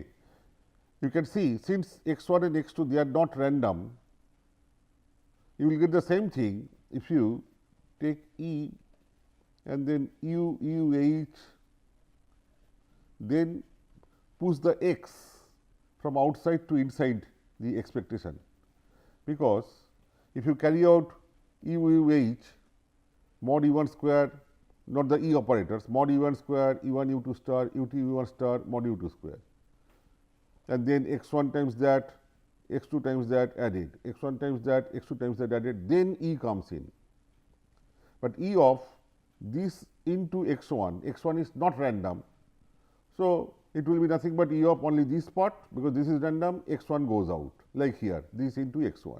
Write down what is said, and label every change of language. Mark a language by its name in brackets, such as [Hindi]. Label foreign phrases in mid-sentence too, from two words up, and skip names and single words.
[English] You can see since x1 and x2 they are not random, you will get the same thing if you take E and then U H, then push the x from outside to inside the expectation, because if you carry out U H mod U1 square, not the E operators, mod U1 square, U1 U2 star, U2 U1 star, mod U2 square, and then x1 times that, x2 times that added, x1 times that, x2 times that added, then E comes in. But E of this into x1, x1 is not random. So, it will be nothing but E of only this part, because this is random, x1 goes out like here, this into x1.